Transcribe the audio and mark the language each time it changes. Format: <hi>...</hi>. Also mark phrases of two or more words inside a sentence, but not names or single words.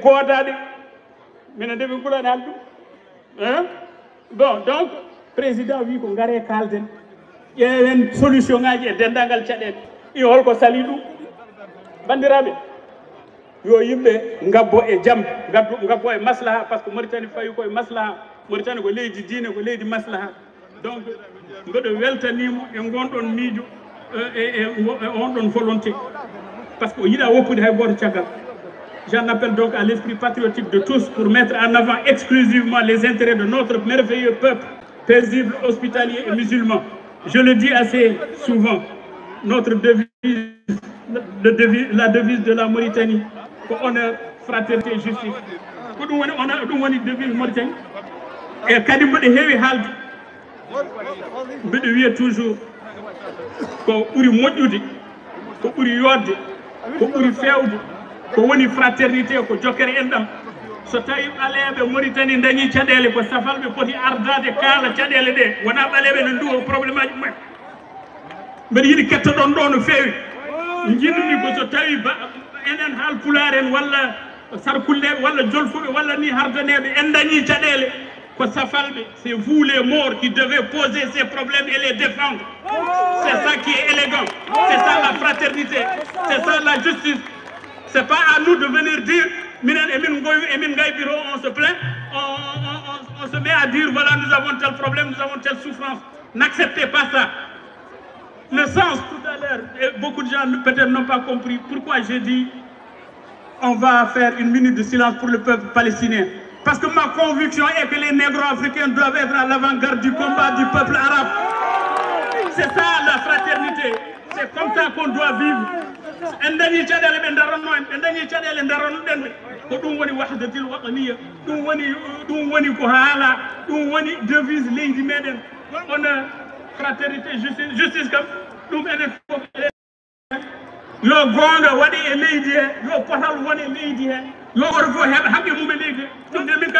<ff>goodaɗe minen nde min ɓuurani haalde ɗum</ff> <fr>bon donc</fr> <ff>président wi ko gaare kalden ƴeewen solution ngaji e dendagal caɗele i holko sali ɗum bandiraɓe yo yimɓe gabbo e jaam gabbo e maslaha</ff> <fr>par ce que</fr> <ff>Mauritanie fawi koye maslaha Mauritanie ko leydi diine ko leydi maslaha donc mbeɗo weltanimo e gonɗon miijo e on ɗon volonté</ff> <fr>par ce que</fr> <ff>o yiɗa woppude hay goto caggal.</ff> <fr>J'en appelle donc à l'esprit patriotique de tous pour mettre en avant exclusivement les intérêts de notre merveilleux peuple paisible, hospitalier et musulman. Je le dis assez souvent, notre devise, la devise de la Mauritanie, pour honneur, fraternité et justice. On a une devise Mauritanie. Et quand on a</fr> <ff>heewi haalde, mbeɗo wiya toujours ko ɓuri moƴƴude, ko ɓuri yodde, ko ɓuri fewde, ko woni fraternité ko jokere enɗam. So tawi ɓaleɓe Mauritanie dañi caɗele ko safalɓe poti ardade kaala caɗele ɗe wona ɓaleɓe ne nduwa probléme aji mumen. Mbeɗa yiɗi kettoɗon ɗo no fewi jinmi ko so tawi enen haal pulaar en walla sarkulleɓe walla jolfuɓe walla ni hardaneɓe en dañi caɗele ko safalɓe,</ff> <fr>c'est vous les morts qui devez poser ces problèmes et les défendre. C'est ça qui est élégant, c'est ça la fraternité, c'est ça la justice. C'est pas à nous de venir dire on se plaint, on se met à dire voilà nous avons tel problème, nous avons telle souffrance. N'acceptez pas ça. Le sens tout à l'heure, beaucoup de gens peut-être n'ont pas compris pourquoi j'ai dit on va faire une minute de silence pour le peuple palestinien. Parce que ma conviction est que les négro-africains doivent être à l'avant-garde du combat du peuple arabe. C'est ça la fraternité, c'est comme ça qu'on doit vivre.</fr> <ff>En dañi caɗele ɓe daranno en ɓe dañi caɗele daranno ɗen ɓe ko ɗum woni</ff> <ar>الوحدة الوطنية</ar> <ff>ɗum woni ko haala ɗum woni devise leydi meɗen on</ff> <fr>fraternité justice</fr> <ff>kam ɗum enen fof yo gonga waɗi e leydi he yo potal woni e leydi he yo oto fof heɓa haqqe mum e leydi he ɗum de min</ff>